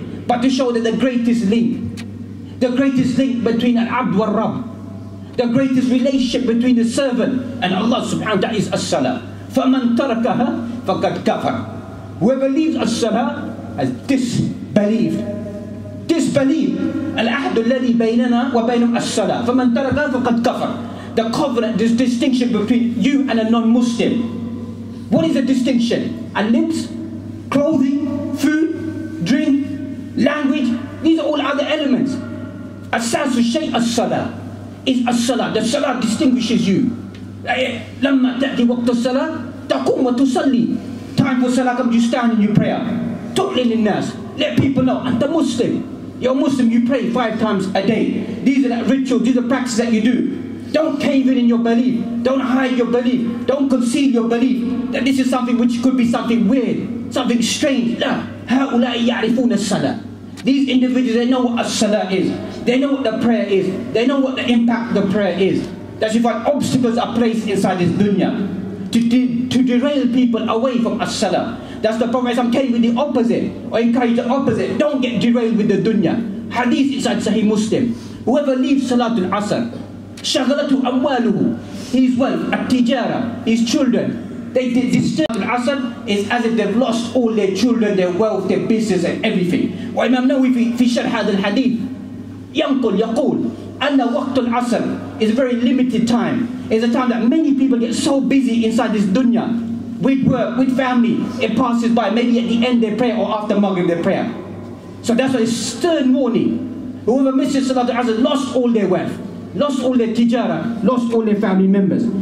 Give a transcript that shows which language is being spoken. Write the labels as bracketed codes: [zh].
[en] But to show that the greatest link between an abd wa Rabb, the greatest relationship between the servant and Allah subhanahu wa ta'ala is as-salah. [ar] فَمَنْ تَرَكَهَا فَقَدْ كَفَرَ. [en] Whoever leaves as-salah has disbelieved. [ar] الْأَحْدُ الَّذِي بَيْنَنَا وَبَيْنَهُمْ as-salah. فَمَنْ تَرَكَهَا فَقَدْ كَفَرَ. [en] The covenant, this distinction between you and a non-Muslim. What is the distinction? And lips, clothing, food, drink, language. These are all other elements. [ar] Asasu shay [en] as-salah. Is as-salah. The salah distinguishes you. [ar] لما تأتي وقت الصلاة تقوم وتصلي. [en] Time for salah comes, you stand and you pray. [ar] تعلن للناس. [en] Let people know. And the Muslim. You're Muslim, you pray 5 times a day. These are the rituals, these are practices that you do. Don't cave in your belief. Don't hide your belief. Don't conceal your belief that this is something which could be something weird, something strange. La. [ar] هؤلاء يعرفون الصلاة. [en] These individuals, they know what as-salah is. They know what the prayer is. They know what the impact of the prayer is. That's why obstacles are placed inside this dunya to derail people away from as-salah. That's the Prophet came with the opposite, or encouraged the opposite. Don't get derailed with the dunya. Hadith inside Sahih Muslim. Whoever leaves Salatul Asr, [ar] shaghalatu amwaluhu, [en] his wealth, at-tijara, his children, they disturb Al-Asr is as if they've lost all their children, their wealth, their business and everything. [ar] وإمام نووي في شرح هذا الحديث يقول أن وقت العصر [en] is a very limited time. It's a time that many people get so busy inside this dunya, with work, with family, it passes by. Maybe at the end they pray or after Maghrib they pray. So that's why it's stern warning. Whoever misses Salatul Asr lost all their wealth, lost all their tijara, lost all their family members.